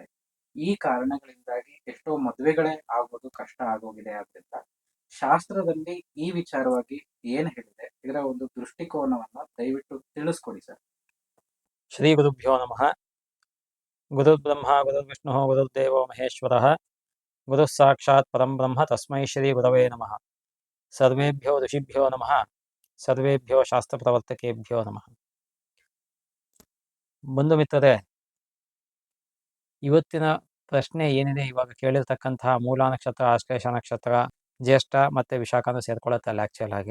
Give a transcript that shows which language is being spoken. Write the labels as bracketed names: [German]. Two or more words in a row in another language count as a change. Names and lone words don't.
[Kannada] ಈ ಕಾರಣಗಳಿಂದಾಗಿ ಎಷ್ಟೋ ಮದುವೆಗಳೇ ಆಗೋದು ಕಷ್ಟ ಆಗೋಗಿದೆ. ಆದ್ರಿಂದ ಶಾಸ್ತ್ರದಲ್ಲಿ ಈ ವಿಚಾರವಾಗಿ ಏನ್ ಹೇಳಿದೆ, ಇದರ ಒಂದು ದೃಷ್ಟಿಕೋನವನ್ನ ದಯವಿಟ್ಟು ತಿಳಿಸ್ಕೊಡಿ ಸರ್. [Sanskrit] ಶ್ರೀ ಗುರುಭ್ಯೋ ನಮಃ. ಗುರುರ್ಬ್ರಹ್ಮ ಗುರುರ್ವಿಷ್ಣು ಗುರುರ್ದೇವೋ ಮಹೇಶ್ವರಃ. ಗುರುಃ ಸಾಕ್ಷಾತ್ ಪರಂ ಬ್ರಹ್ಮ ತಸ್ಮೈ ಶ್ರೀ ಗುರವೇ ನಮಃ. ಸರ್ವೇಭ್ಯೋ ಋಷಿಭ್ಯೋ ನಮಃ. ಸರ್ವೇಭ್ಯೋ ಶಾಸ್ತ್ರ ಪ್ರವರ್ತಕೇಭ್ಯೋ ನಮಃ. [Kannada] ಬಂಧು ಮಿತ್ರರೇ, ಇವತ್ತಿನ ಪ್ರಶ್ನೆ ಏನಿದೆ, ಇವಾಗ ಕೇಳಿರ್ತಕ್ಕಂತಹ ಮೂಲ ನಕ್ಷತ್ರ, ಆಶ್ಲೇಷ ನಕ್ಷತ್ರ, ಜ್ಯೇಷ್ಠ ಮತ್ತೆ ವಿಶಾಖನೂ ಸೇರ್ಕೊಳ್ಳುತ್ತಲ್ಲ ಆಕ್ಚುಯಲ್ ಆಗಿ.